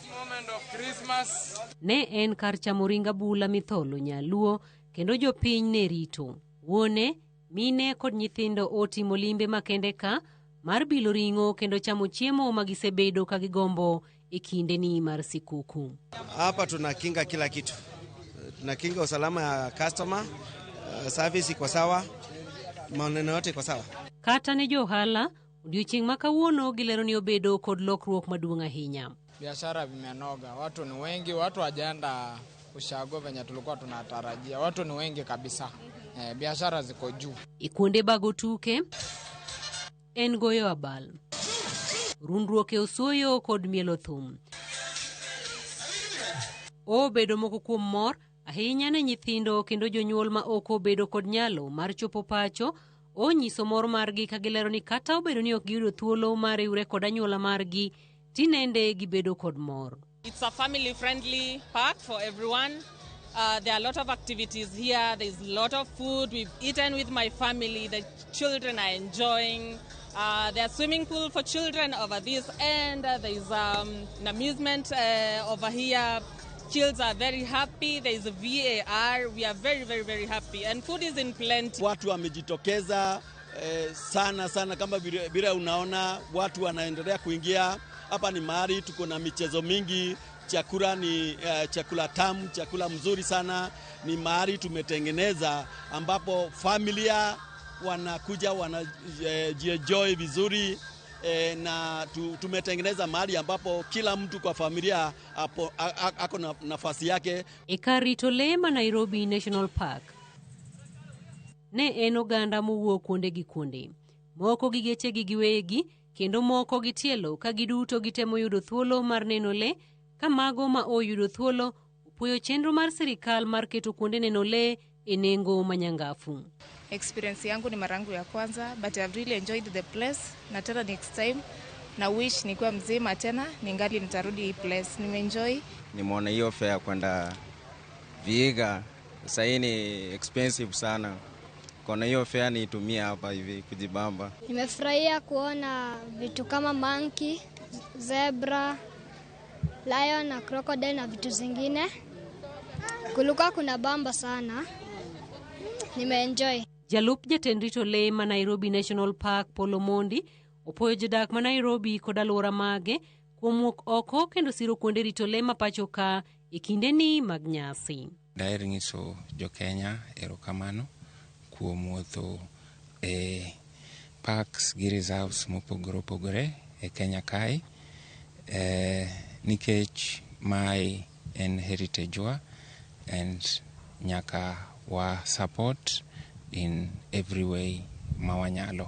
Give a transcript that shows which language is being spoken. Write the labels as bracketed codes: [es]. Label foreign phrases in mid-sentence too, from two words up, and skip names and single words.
[luo] Ne en kar chamo ring abula mitholo nyaluo kendo jopiny ne rito. Wuone, mine kod nyithindo otimo limbe makende ka mar bilo ring'o kendo chamo chiemo magisebedo ka gigombo e kinde ni mar sikuku. [sw] Hapa tunakinga kila kitu. Tunakinga usalama ya customer, service iko sawa, maneno yote iko sawa. [luo] Kata ne johala, odiochieng' ma kawuono gilero ni obedo kod lokruok maduong' ahinya. [sw] Biashara vimenoga, watu ni wengi, watu wajaenda ushago venye tulikuwa tunatarajia. Watu ni wengi kabisa. Biashara ziko juu. [luo] Ikuonde bago tuke, en goyo abal, rundruok e osoyo kod mielo thum. Obedo moko kuom mor ahinya ne nyithindo kendo jonyuol ma ok obedo kod nyalo mar chopo pacho onyiso mor margi ka gilero ni kata obedo ni ok giyudo thuolo mar riwre kod anyuola margi, tinende gibedo kod mor. [en] It's a family-friendly park for everyone. There are a lot of activities here. There's a lot of food. We've eaten with my family. The children are enjoying. There's a swimming pool for children over this end. There's an amusement over here. Kids are very happy. There's a VAR. We are very, very, very happy. And food is in plenty. [sw] Watu wamejitokeza sana sana, kama vile unaona watu wanaendelea kuingia. Hapa ni mahali tuko na michezo mingi. Chakula ni chakula tamu, chakula mzuri sana. Ni mahali tumetengeneza ambapo familia wanakuja wanajienjoy vizuri. Na tumetengeneza mahali ambapo kila mtu kwa familia ako na nafasi yake. [luo] Ekarito lema Nairobi National Park ne en oganda mowuok kuonde gi kuonde, moko gi geche gi giwegi kendo moko gi tielo ka giduto gitemo yudo thuolo mar neno le, ka mago ma oyudo thuolo opuoyo chenro mar sirikal mar keto kuonde neno le e nengo manyangafu. [sw] Experience yangu ni mara yangu ya kwanza, [en] but I've really enjoyed the place. [sw] Na tena [en] next time [sw] na wish nikuwa mzima tena ningali nitarudi hii place. Nimeenjoy. Nimeona hiyo fare kwenda Vihiga sasa ni expensive sana. Kuna hiyo fare nitumia hapa hivi kujibamba. Nimefurahia kuona vitu kama [en] monkey, zebra, lion [sw] na crocodile na vitu zingine. Kulikuwa kuna bamba sana. Nimeenjoy. [luo] Jalup jatend rito le ma Nairobi National Park Polo Mondi opoyo jodak ma Nairobi kod alwora mage kuom wuok oko kendo siro kuonde rito le ma pacho ka e kindeni mag nyasi. Daher nyiso jo Kenya erokamano kuom wuotho e parks gi reserves mopogore opogore e Kenya kae, nikech mae en heritage wa and nyaka wa [en] support in every way [luo] mawanyalo.